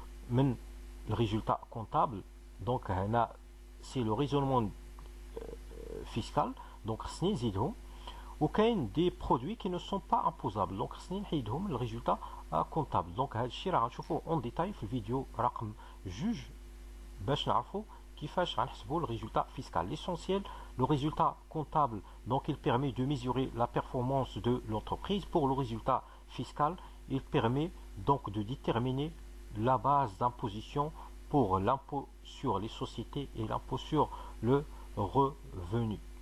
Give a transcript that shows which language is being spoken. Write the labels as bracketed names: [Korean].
[French] Même le résultat comptable, donc c'est le raisonnement fiscal. Donc, ou des produits qui ne sont pas imposables. Donc, le résultat comptable. Donc, en détail [Arabic] في الفيديو رقم 2 باش نعرفوا كيفاش غنحسبوا [French] le résultat fiscal. L'essentiel, le résultat comptable, donc il permet de mesurer la performance de l'entreprise. Pour le résultat fiscal, il permet donc de déterminer la base d'imposition pour l'impôt sur les sociétés et l'impôt sur le revenu.